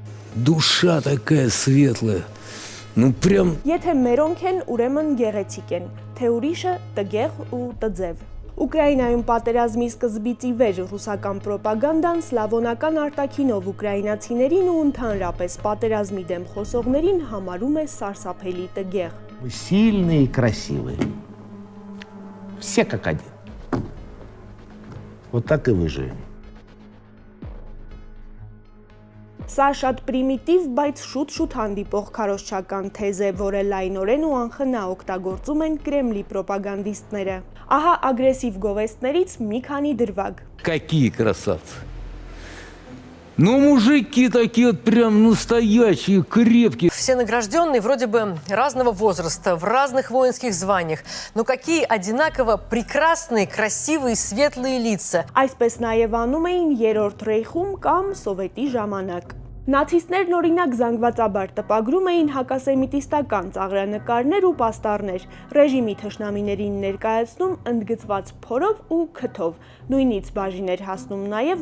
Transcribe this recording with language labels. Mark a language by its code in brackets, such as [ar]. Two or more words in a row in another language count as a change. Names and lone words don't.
[ru] Душа такая светлая. Ну прям... [hy] Եթե մերոնք են, ուրեմն գեղեցիկ են, թե ուրիշը տգեղ ու տձև։ Ուկրաինայում պատերազմի սկզբից ի վեր ռուսական պրոպագանդան սլավոնական արտաքինով ուկրաինացիներին ու ընդհանրապես պատերազմի դեմ խոսողներին համարում է սարսափելի տգեղ։ [ru] Мы сильные и красивые. Все как один. Вот так и выживем. [hy] Սա շատ պրիմիտիվ, բայց շուտ հանդիպող քարոզչական թեզ է, որը լայնորեն ու անխնա օգտագործում են Կրեմլի պրոպագանդիստները։ Ահա ագրեսիվ գովեստներից մի քանի դրվագ։ [ru] Какие красавцы. Ну, мужики такие вот прям настоящие, крепкие. Все награжденные вроде бы разного возраста, в разных воинских званиях. Но какие одинаково прекрасные, красивые, светлые лица. [hy] Այսպես նաև անում էին երրորդ ռեյխում կամ սովետի ժամանակ։ Նացիստներն օրինակ զանգվածաբար տպագրում էին հակասեմիտիստական ծաղրանկարներ ու պաստառներ, ռեժիմի թշնամիներին ներկայացնում ընդգծված փորով ու քթով, նույնից բաժին էր հասնում նաև